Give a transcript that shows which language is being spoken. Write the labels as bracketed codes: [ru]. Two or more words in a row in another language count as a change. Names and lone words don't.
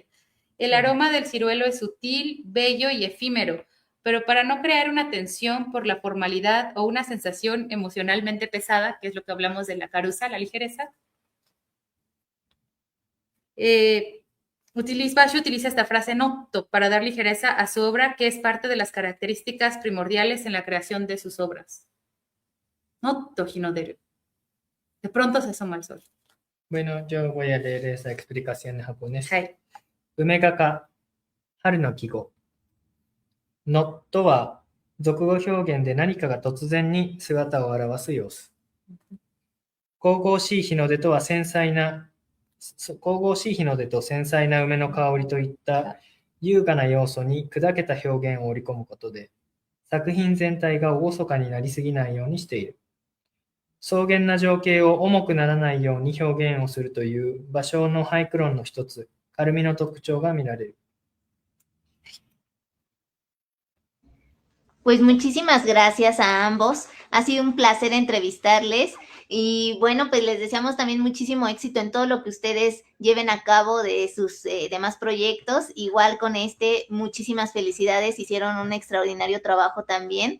[es] El aroma del ciruelo es sutil, bello y efímero, pero para no crear una tensión por la formalidad o una sensación emocionalmente pesada, que es lo que hablamos de la caruza, la ligereza, Basho utiliza esta frase noto para dar ligereza a su obra, que es parte de las características primordiales en la creación de sus obras. [ja] のっと日の出る. [es] De pronto se asoma el sol. Bueno, yo voy a leer esa explicación en japonés. [ja] はい。梅がか、春の季語。のとは、俗語表現で何かが突然に姿を現す様子。神々しい日の出とは神々しい日の出と繊細な梅の香りといった優雅な要素に砕けた表現を織り込むことで、作品全体が厳かになりすぎないようにしている。草原な情景を重くならないように表現をするという芭蕉の俳句論の一つ、軽みの特徴が見られる。 [es] Pues muchísimas gracias a ambos. Ha sido un placer entrevistarles y bueno, pues les deseamos también muchísimo éxito en todo lo que ustedes lleven a cabo de sus demás proyectos. Igual con este, muchísimas felicidades. Hicieron un extraordinario trabajo también.